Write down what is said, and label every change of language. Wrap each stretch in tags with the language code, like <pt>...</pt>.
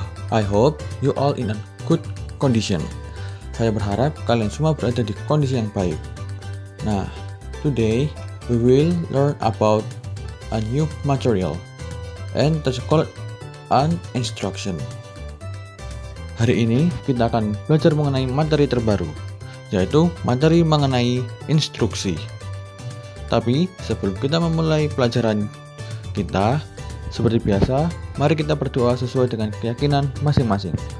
<en>I hope you all in a good condition.</en> <id>Saya berharap kalian semua berada di kondisi yang baik.</id> <en>Nah, today we will learn about a new material and that's called an instruction.</en> <id>Hari ini kita akan belajar mengenai materi terbaru, yaitu materi mengenai instruksi. Tapi sebelum kita memulai pelajaran kita, seperti biasa, mari kita berdoa sesuai dengan keyakinan masing-masing.</id>